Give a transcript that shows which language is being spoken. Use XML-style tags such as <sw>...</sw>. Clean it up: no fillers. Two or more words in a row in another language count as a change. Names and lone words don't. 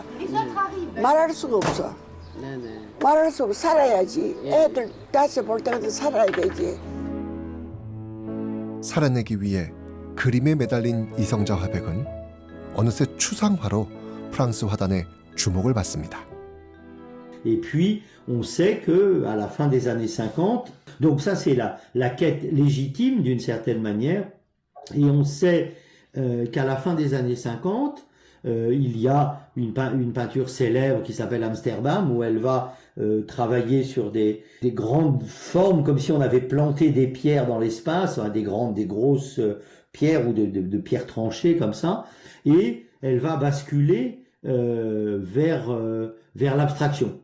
<ko>말할 수가 없어. 말할 수 없어. 살아야지. 애들 다시 볼 때까지 살아야 되지. 살아내기 위해 그림에 매달린 이성자 화백은 어느새 추상화로 프랑스 화단의 주목을 받습니다.</ko> <fr>Et puis, on sait qu'à la fin des années 50, donc ça c'est la quête légitime d'une certaine manière, et on sait qu'à la fin des années 50, il y a une peinture célèbre qui s'appelle Amsterdam, où elle va travailler sur des grandes formes, comme si on avait planté des pierres dans l'espace, des grosses pierres ou de pierres tranchées comme ça, et elle va basculer vers l'abstraction.</fr>